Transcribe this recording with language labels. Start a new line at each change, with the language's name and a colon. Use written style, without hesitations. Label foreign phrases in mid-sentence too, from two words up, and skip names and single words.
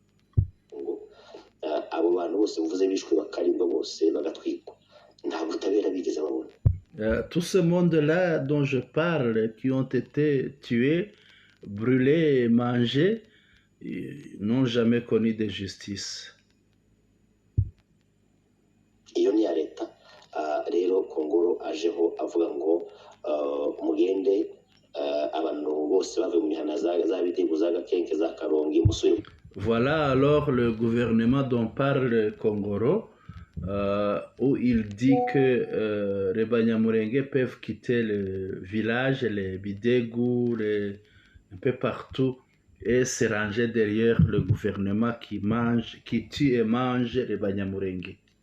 French: Tout ce monde-là dont je parle, qui ont été tués, brûlés et mangés, ils n'ont jamais connu de justice.
Rundi: Iyo ni ya leta rero Kongolo ajeho avuga ngo mugende abantu bose bave mu mihana za Bidego za Gakenke za Karongi musubire.
French: Voilà alors le gouvernement dont parle Kongolo, où il dit que les Banyamulenge peuvent quitter le village, les Bidegu, un peu partout, et se ranger derrière le gouvernement qui tue et mange les Banyamulenge.